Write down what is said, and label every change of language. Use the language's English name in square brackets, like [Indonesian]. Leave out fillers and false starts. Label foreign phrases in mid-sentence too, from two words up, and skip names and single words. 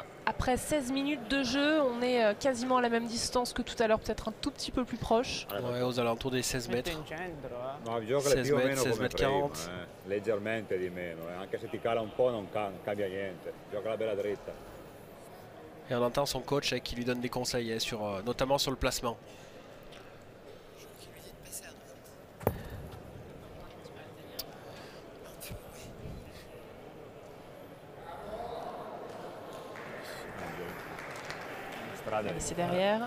[French] Après 16 minutes de jeu, on est quasiment à la même distance que tout à l'heure, peut-être un tout petit peu plus proche. Ouais, aux alentours des 16 mètres. [Italian] No, il gioca 16 più o mètres, meno 16 come mètres prima, 40. leggermente di meno, anche se ti cala un po' non cambia niente, gioca la bella dritta. [French] Et on entend son coach qui lui donne des conseils, notamment sur le placement. C'est derrière.